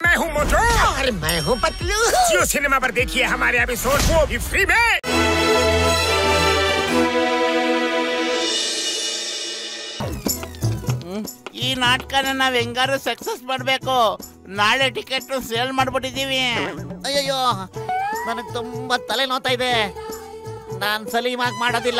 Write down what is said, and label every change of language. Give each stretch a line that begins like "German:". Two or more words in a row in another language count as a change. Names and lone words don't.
Hindi: हूँ मोटू और मैं हूँ पतलू। जियो सिनेमा पर देखिए हमारे एपिसोड, वो भी फ्री में।
Kannada: ಈ ನಾಟಕನ ನಾವ್ ಹೆಂಗಾರು ಸಕ್ಸಸ್ ಮಾಡ್ಬೇಕು. ನಾಳೆ ಟಿಕೆಟ್ ಸೇಲ್ ಮಾಡ್ಬಿಟ್ಟಿದೀವಿ. ಅಯ್ಯಯ್ಯೋ, ನನಗೆ ತುಂಬಾ ತಲೆ ನೋತಾ ಇದೆ. ನಾನ್ ಸಲೀಮಾಗಿ ಮಾಡೋದಿಲ್ಲ.